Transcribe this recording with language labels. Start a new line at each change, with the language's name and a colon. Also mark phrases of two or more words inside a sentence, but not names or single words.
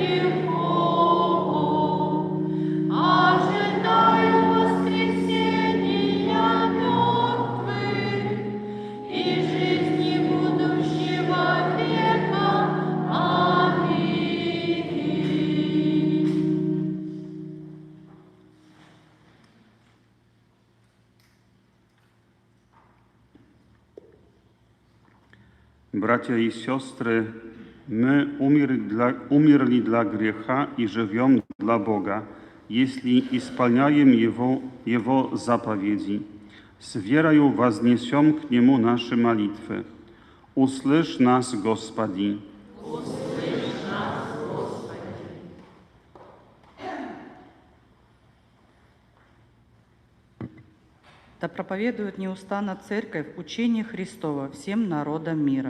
Russian: грехов, ожидаю воскресения мертвых и жизни будущего века. Аминь.
Polish: Bracia i siostry, my umierli dla grzecha i żyjemy dla Boga, jeśli
Russian: исполняем Его заповеди. С верою вознесем к Нему наши молитвы. Услышь нас, Господи. Да проповедует неустанно Церковь учение Христово всем народам мира.